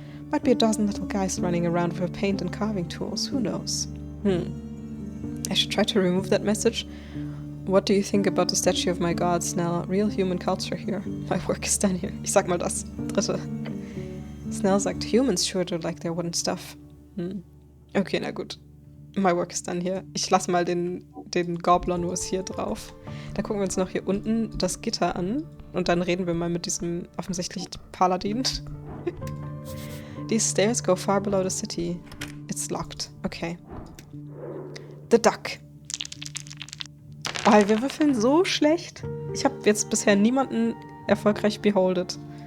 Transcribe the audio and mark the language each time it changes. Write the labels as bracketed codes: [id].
[en] Might be a dozen little guys running around with paint and carving tools. Who knows? I should try to remove that message. What do you think about the statue of my god, Snell? Real human culture here. My work is done here. [de] Ich sag mal das. Dritte. [en] Snell sagt, humans sure do like their wooden stuff. Okay, [de] na gut. [en] My work is done here. [de] Ich lasse mal den Goblin-Nuss hier drauf. Da gucken wir uns noch hier unten das Gitter an. Und dann reden wir mal mit diesem offensichtlich Paladin. [en] These stairs go far below the city. It's locked. Okay. The Duck. [de] Oh, wir würfeln so schlecht. Ich habe jetzt bisher niemanden erfolgreich beholdet.